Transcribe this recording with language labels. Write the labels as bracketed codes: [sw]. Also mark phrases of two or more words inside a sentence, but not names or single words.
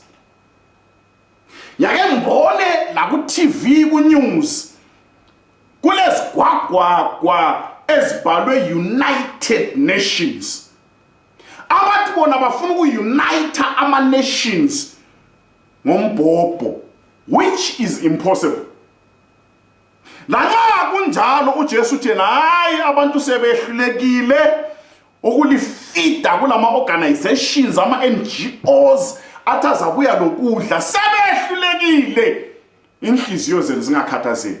[nd] Yake ngibone la ku TV ku news kulezigwagwagwa ezibhalwe United Nations. Abantu bona bafuna uku-unite ama-nations ngombhobho, [en] which is impossible. [nd] Lanxa kunjalo uJesu uthi hayi abantu sebehlulekile ukulifida kulama organizations ama-NGOs athazabuya lokudla, sebehlulekile inhliziyo zenu zingakhathazeki.